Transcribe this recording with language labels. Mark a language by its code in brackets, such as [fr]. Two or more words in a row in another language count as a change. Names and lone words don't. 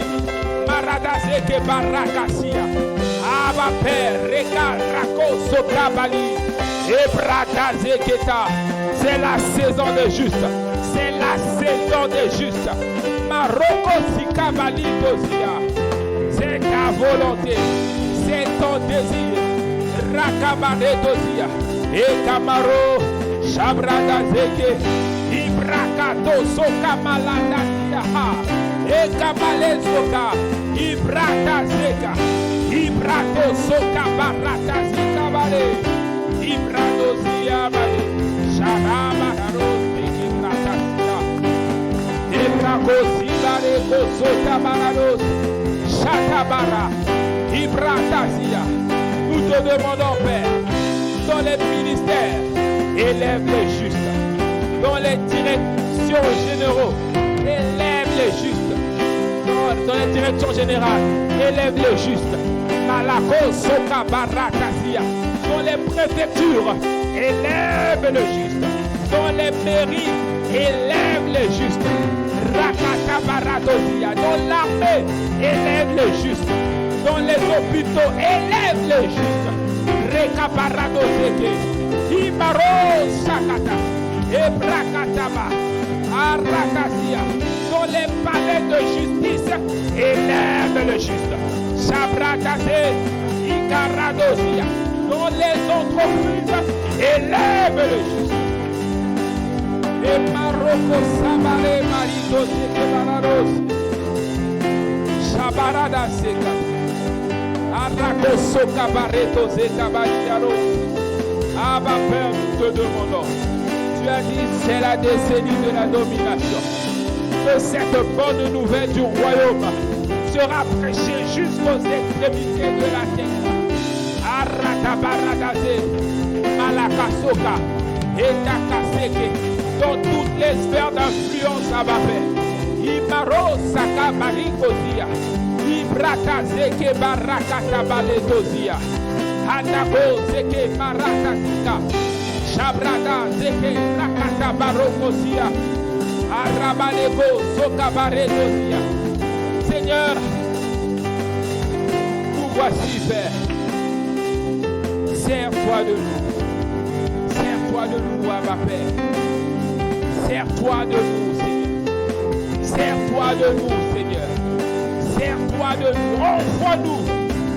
[fr] Maradase Kebarakasia. Abba Père, Reka Rako Sokabali. Ebradase Keta. C'est la saison des justes. C'est la saison des justes. Maroko Sikabali Dosia. C'est ta volonté. C'est ton désir. Rakabane Dosia. Et Kamaro. Shabrada Zeke. Ibrakato Soka Maladasia. Et Kamale Soka. Ibrata Zeka. Ibrato Soka Barata Zika Bale. Ibrado Zia Bale. Sharaba Harosi Ibratasia. Ibrako Zibare Soka Barados. Shatabara. Ibratasia. Nous te demandons, Père, dans les ministères, élève les justes. Dans les directions généraux, élève les justes. Dans les directions générales, élève les justes. Malako Soka Barakasia. Dans les préfectures, élève les justes. Dans les mairies, élève les justes. Rakata Baradosia. Dans l'armée, élève les justes. Dans les hôpitaux, élève les justes. Reka Baradoseke. Imaro Sakata. Ebrakataba. Arakasia. Dans les palais de justice, élève le juste. Sabratase. Ikaradosia. Dans les entreprises, élève le juste. Et Maroko Sabare Maritoseke Barados. Sabarada Sekata. Arakosoka Bareto Zekabachiaro. Abba Père, nous te demandons. Tu as dit c'est la décennie de la domination. Que cette bonne nouvelle du royaume sera prêchée jusqu'aux extrémités de la terre. Arakabaradaze, Malakasoka, Etakaseke, dans toutes les sphères d'influence, Abba Père. Imaro Saka Barikosia. Ibrata Zeke Barakata Baledozia. Hanako Zeke Barakasika. Shabrada Zeke Rakata Barokosia. Arabalego Soka Baredozia. Seigneur, nous voici, Père. Sers-toi de nous. Sers-toi de nous, Abba Père. Sers-toi de nous, Seigneur. Sers-toi de nous, Seigneur. Sers-toi de nous, envoie-nous.